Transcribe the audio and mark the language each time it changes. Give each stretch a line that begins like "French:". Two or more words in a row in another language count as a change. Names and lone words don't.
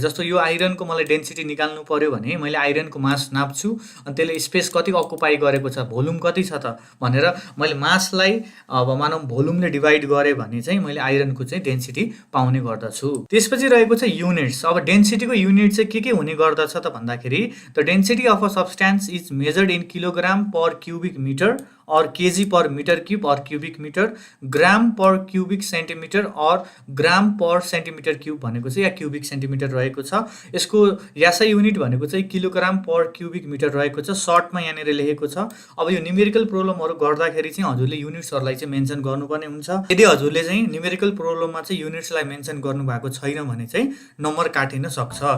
Nepali: जस्तो यो आइरनको मलाई डेन्सिटी निकाल्नु पर्यो भने मैले आइरनको मास नाप्छु अनि त्यसले स्पेस कति अकुपाई गरेको छ, भोल्युम कति छ त भनेर मैले मासलाई अब मानौँ भोल्युमले डिभाइड गरेँ भने चाहिँ मैले आइरनको चाहिँ डेन्सिटी पाउने गर्दछु। त्यसपछि रहेको छ युनिट्स। अब डेन्सिटीको युनिट चाहिँ के हुने गर्दछ त भन्दाखेरि
English: the density of a substance is measured in kilogram per cubic meter or kg per meter cube or cubic meter, gram per cubic centimeter or gram per centimeter cube
Nepali: भनेको चाहिँ या
English: cubic centimeter
Nepali: रहेको छ। यसको
English: SI unit
Nepali: भनेको चाहिँ
English: kilogram per cubic meter
Nepali: रहेको छ। सर्टमा यहाँनिर लेखेको छ। अब यो
English: numerical problemहरू
Nepali: गर्दाखेरि चाहिँ हजुरले युनिट्सहरूलाई चाहिँ मेन्सन गर्नुपर्ने हुन्छ। यदि हजुरले चाहिँ
English: numerical problemमा
Nepali: चाहिँ युनिट्सलाई मेन्सन गर्नुभएको छैन भने चाहिँ नम्बर काटिन सक्छ।